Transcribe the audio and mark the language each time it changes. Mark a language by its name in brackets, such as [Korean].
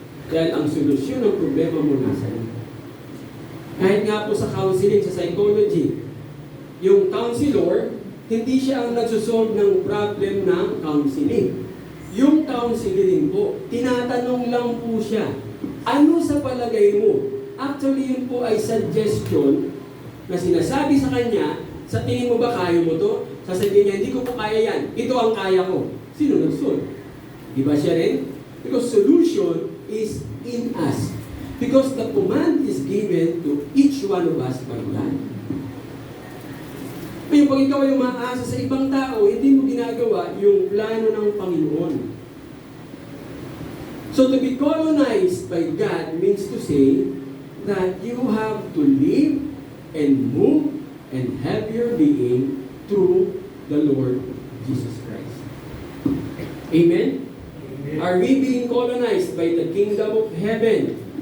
[Filipino] Dahil ang solusyon ng problema mo nasa iyo. Kahit nga po sa counseling, sa psychology, yung counselor, hindi siya ang nagsosolve ng problem ng counseling. Yung counseling po, tinatanong lang po siya, ano sa palagay mo? Actually, yun po ay suggestion na sinasabi sa kanya, sa tingin mo ba kaya mo to? Sasabihin niya, hindi ko po kaya yan. Ito ang kaya ko. Sino nag-solve? Di ba siya rin? [English] Because solution is in us. Because the command is given to each one of us by God. [Filipino] Ngayon, pag ikaw ay umaasa sa ibang tao, hindi mo ginagawa yung plano ng Panginoon. [English] So to be colonized by God means to say that you have to live and move and have your being through the Lord Jesus Christ. Amen? Are we being colonized by the kingdom of heaven?